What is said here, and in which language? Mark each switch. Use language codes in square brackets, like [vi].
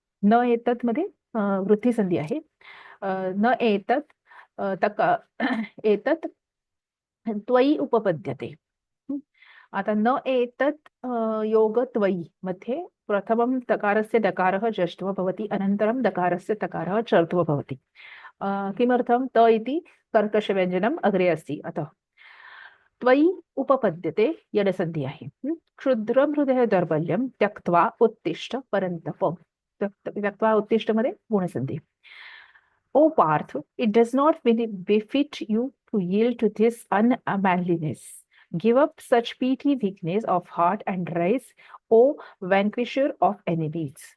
[sa] न एतत् मध्ये वृद्धी संधी आहे. न एतत् एतत् त्वयि उपपद्यते. आता न एतत् योगत्वयि मध्ये प्रथमं तकारस्य दकारः जष्ट्व भवति, अनन्तरं दकारस्य तकारः चर्त्व भवति. किमर्थं? त इति कर्कशव्यञ्जनम् अग्रे अस्ति, अतः त्वयि उपपद्यते यडसन्धि आहे. क्षुद्रं हृदय दौर्बल्यं त्यक्त्वा उत्तिष्ठ परन्तप. त्यक्त्वा उत्तिष्ठ मध्ये गुणसंधी. [en] O Parth, it does not befit you to yield to this unmanliness. Give up such petty weakness of heart and rise, O vanquisher of enemies.